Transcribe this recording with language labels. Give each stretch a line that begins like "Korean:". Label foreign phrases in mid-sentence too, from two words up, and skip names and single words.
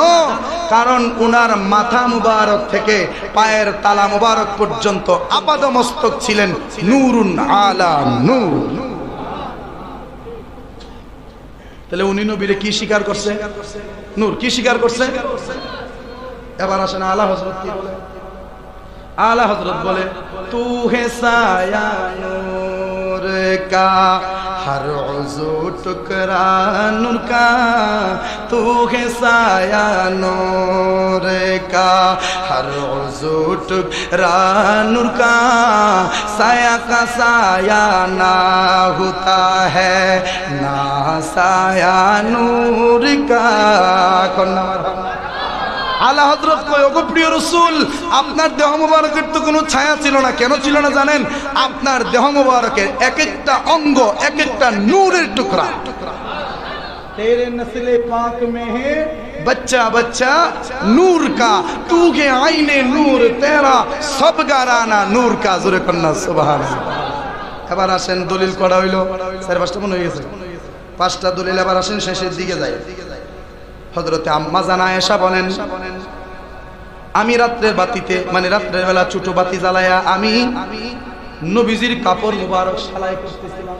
Bangla: কারণ উনার মাথা মুবারক থেকে পায়ের তালা মুবারক পর্যন্ত আপাদমস্তক ছিলেন নূরুন আলা নূর। তাহলে উনি নবীরে কি স্বীকার করছে? নূর। কি স্বীকার করছে? এবার আসেন আলা হযরত কি বলে?
Urdu: آلا حضرت بولے تو ہے سایہ نور کا ہر عضو ٹکڑا نور کا، تو ہے سایہ نور کا ہر عضو ٹکڑا نور کا، سایہ کا سایہ نہ ہوتا ہے نہ سایہ نور کا.
Bangla: আলা হযরত কয়, ওগো প্রিয় রাসূল, আপনার দেহ মুবারকের তো কোনো ছায়া ছিল না। কেন ছিল না জানেন? আপনার দেহ মুবারকের এক একটা অঙ্গ এক একটা নূরের টুকরা।
Urdu: تیرے نسلے پاک میں ہے بچہ بچہ نور کا، تو کے آئینے نور تیرا سب گرانا نور کا.
Bangla: জোরে কন্না সুবহানাল্লাহ। এবার আসেন দলিল করা হইলো, 4-5টা মনে হয়ে গেছে, 5টা দলিল। এবার আসেন শেষের দিকে যাই। হযরতে আম্মা জান আয়েশা বলেন, আমি রাত্রের বাতিতে, মানে রাত্রের বেলা ছোট বাতি জ্বালায়া আমি নবীজির কাপড় মুবারক সেলাই করতেছিলাম।